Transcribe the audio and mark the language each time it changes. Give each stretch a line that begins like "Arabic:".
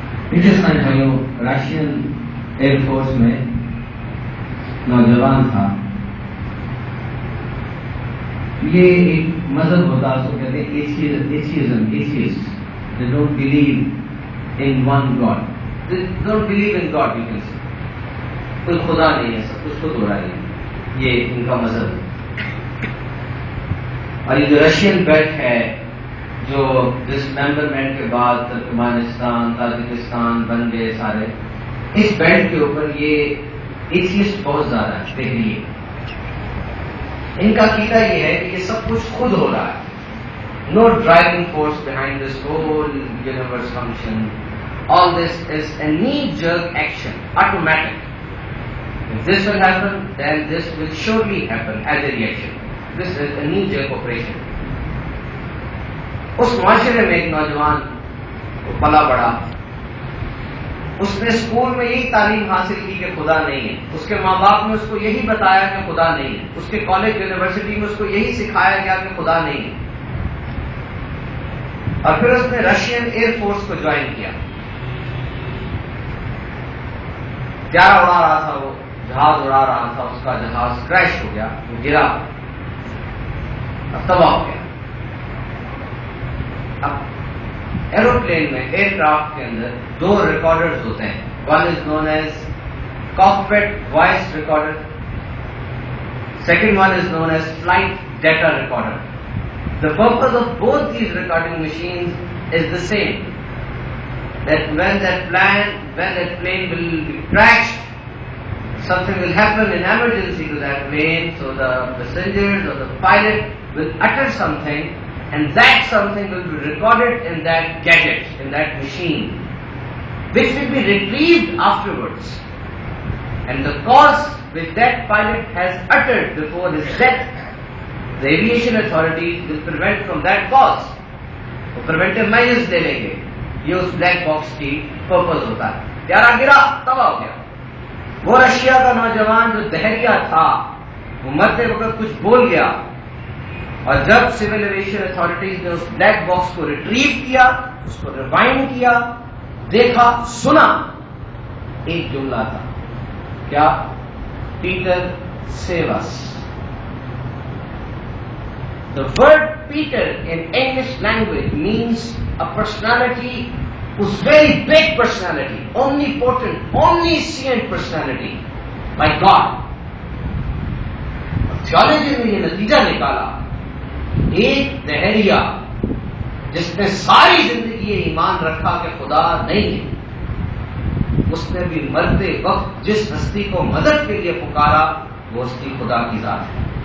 Urdu: پاکستانی بھائیوں، راشین air force میں نوجوان تھا۔ یہ ایک مذہب ہوتا ہے، اس کو کہتے ہیں atheism.
English: They don't believe in one God. They don't believe in God, you can say.
Urdu: کوئی خدا نہیں ہے، سب کچھ خود ہو رہا ہے، یہ ان کا مذہب ہے۔ اور یہ جو رشین بیلٹ ہے، جو ڈسممبرمنٹ کے بعد ترکمانستان، تاجکستان بن گئے سارے، اس بیلٹ کے اوپر یہ ایتھیسٹ بہت زیادہ ہے، دیکھیے ان کا عقیدہ یہ ہے کہ یہ سب کچھ خود ہو رہا ہے۔
English: No driving force behind this whole universe function, all this is a knee jerk action, automatic. If this will happen, then this will surely happen as a reaction. This is a knee jerk operation. اس معاشرے میں ایک نوجوان پلا بڑا، اس نے school میں یہی تعلیم حاصل کی کہ خدا نہیں ہے، اس کے ماں باپ نے اس کو یہی بتایا کہ خدا نہیں ہے، اس کے کالج یونیورسٹی میں اس کو یہی سکھایا گیا کہ خدا نہیں ہے، اور پھر اس نے رشین ایئر فورس کو جوائن کیا۔ پیارا اڑا رہا تھا، وہ جہاز اڑا رہا تھا، اس کا جہاز کریش ہو گیا، وہ گرا، تباہ ہو گیا۔ اب ایروپلین میں، ایئر کرافٹ کے اندر 2 ریکارڈرز ہوتے ہیں۔ One is known as cockpit voice recorder, second one is known as flight data recorder. The purpose of both these recording machines is the same. That when that plane will be crashed, something will happen in emergency to that plane, so the passengers or the pilot will utter something, and that something will be recorded in that gadget, in that machine, which will be retrieved afterwards. And the cause which that pilot has uttered before his death, the aviation authorities will prevent from that cause.
Urdu: وہ
English: preventive measures
Urdu: لے لیں گے. یہ اس black box کی purpose ہوتا ہے. پیارا گرا تباہ ہو گیا. وہ رشیا کا نوجوان جو دہریہ تھا وہ مرتے وقت کچھ بول گیا, اور جب سول ایویشن اتھارٹیز نے اس بلیک باکس کو ریٹریو کیا, اس کو ریوائنڈ کیا, دیکھا, سنا, ایک جملہ تھا. کیا؟
English: Peter save us. The word Peter in English language means a personality who's very big personality, omnipotent, omniscient personality, like God.
Urdu: Theology میں یہ نتیجہ نکالا, ایک دہریہ جس نے ساری زندگی یہ ایمان رکھا کہ خدا نہیں ہے, اس نے بھی مرتے وقت جس ہستی کو مدد کے لیے پکارا وہ ہستی خدا کی ذات ہے.